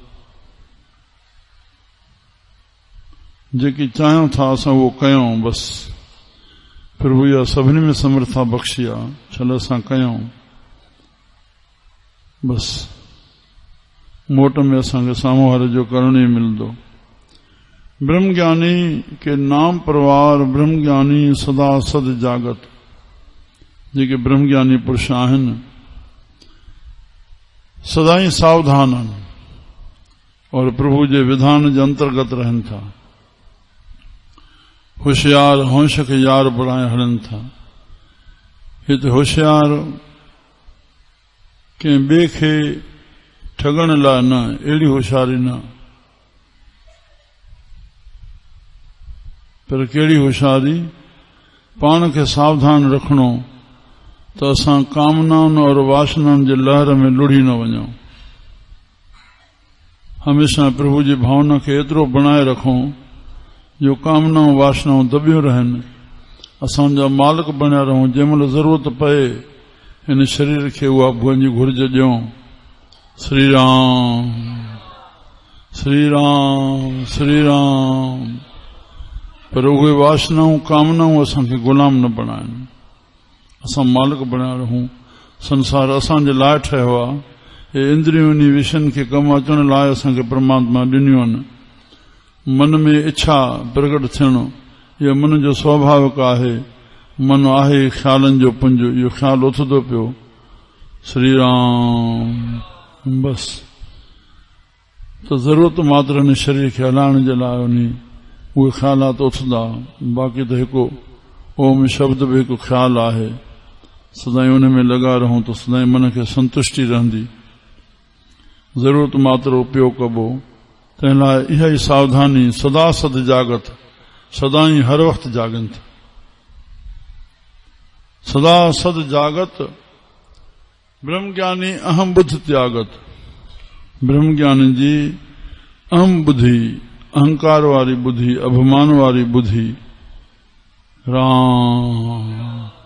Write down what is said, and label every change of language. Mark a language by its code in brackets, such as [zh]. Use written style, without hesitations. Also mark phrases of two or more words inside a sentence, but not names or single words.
[sd] जेकी चाहियूं था असां उहो कयूं बस। प्रभु इहा सभिनी में समर्था बख़्शी आहे। छल असां कयूं। बस मोट में असांखे साम्हूं वारे जो करण ई मिलंदो। [pa] ਬ੍ਰਹਮਗਿਆਨੀ ਕੇ ਨਾਮ ਪਰਵਾਰ ਬ੍ਰਹਮਗਿਆਨੀ ਸਦਾ ਸਦ ਜਾਗਤ। [sd] जेके ब्रह्मज्ञानी पुरुष आहिनि सदा ही सावधान आहिनि और प्रभु जे विधान जे अंतर्गत रहनि था। होशियार होश खे यार बणाए हलनि था। हिते होशियार कंहिं ॿिए खे ठगण लाइ न, अहिड़ी होशियारी न, पर कहिड़ी होशियारी, पाण खे सावधान रखणो त असां कामनाउनि और वासनाउनि जे लहर में लुढ़ी न वञूं। हमेशा प्रभु जी भावना खे एतिरो बणाए रखूं जो कामनाऊं वासनाऊं दबियूं रहनि, असांजा मालिक बणिया रहूं। जंहिंमहिल ज़रूरत पए हिन शरीर खे उहा भुॻनि जी घुर्ज ॾियूं। श्री राम श्री राम श्री राम। पर उहे वासनाऊं कामनाऊं असांखे गुलाम न बणाइनि, असां मालिक बणिया रहूं। संसार असांजे लाइ ठहियो आहे। हे इंद्रियूं इन विषयनि खे कमु अचण लाइ असांखे परमात्मा ॾिनियूं आहिनि। मन में इच्छा प्रकट थियणो इहो मन जो स्वाभाविक आहे। मन आहे ख़्यालनि जो पुंज, इहो ख़्याल उथंदो पियो। श्री राम। बस त ज़रूरत मात्र हिन शरीर खे हलाइण जे लाइ उहे ख़्यालात उथंदा। बाक़ी त हिकु ओम शब्द बि हिकु ख़्याल आहे। सदाई उन में लॻा रहूं त सदाई मन खे संतुष्टि रहंदी। ज़रूरत मात्र उपयोग कबो। तंहिं लाइ इहा ई सावधानी [pa] ਸਦਾ ਸਦ ਜਾਗਤ, [sd] सदा ई हर वक़्तु जागनि था। [pa] ਸਦਾ ਸਦ ਜਾਗਤ ਬ੍ਰਹਮਗਿਆਨੀ ਅਹਮ ਬੁੱਧ ਤਿਆਗਤ। [sd] ब्रह्मज्ञानी जी अहम बुद्धि, अहंकार वारी बुद्धि, अभिमान वारी बुद्धि राम।